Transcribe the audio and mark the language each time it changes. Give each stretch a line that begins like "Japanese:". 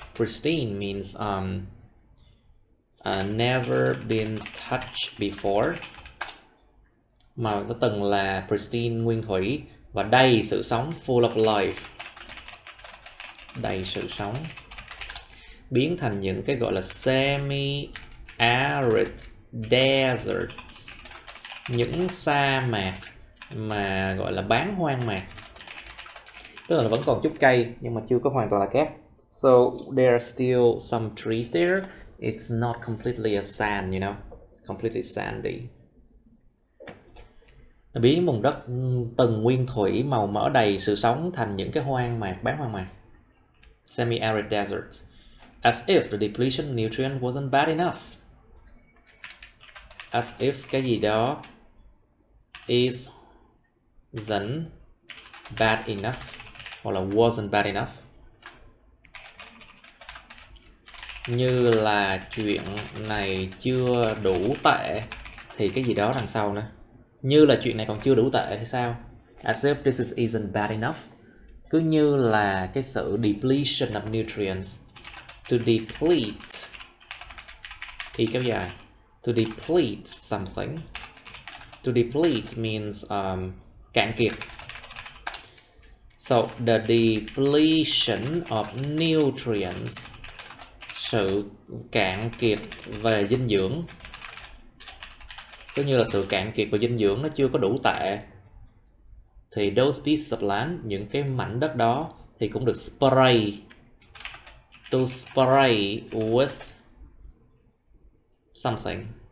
English: Pristine means never been touched before,
Vietnamese: mà nó từng là pristine, nguyên thủy và đầy sự sống,
English: full of life,
Vietnamese: đầy sự sống, biến thành những cái gọi là
English: Semi-Arid Deserts,
Vietnamese: những sa mạc mà gọi là bán hoang mạc, tức là vẫn còn chút cây nhưng mà chưa có hoàn toàn là cát.
English: So there are still some trees there. It's not completely a sand, you know, completely sandy.
Vietnamese: Nó biến vùng đất từng nguyên thủy màu mỡ đầy sự sống thành những cái hoang mạc, bán hoang mạc.
English: Semi-arid deserts. As if the depletion of nutrients wasn't bad enough. As if
Vietnamese: cái gì đó
English: isn't bad enough,
Vietnamese: hoặc là
English: wasn't bad enough.
Vietnamese: Như là chuyện này chưa đủ tệ thì cái gì đó đằng sau nữa. Như là chuyện này còn chưa đủ tệ thì sao?
English: As if this isn't bad enough.
Vietnamese: Cứ như là cái sự
English: depletion of nutrients. To deplete.
Vietnamese: Y kéo dài.
English: To deplete something. To deplete means
Vietnamese: cạn kiệt.
English: So the depletion of nutrients,
Vietnamese: sự cạn kiệt về dinh dưỡng, cứ như là sự cạn kiệt về dinh dưỡng nó chưa có đủ tệ, thì
English: those pieces of land,
Vietnamese: những cái mảnh đất đó thì cũng được spray.
English: To spray with something.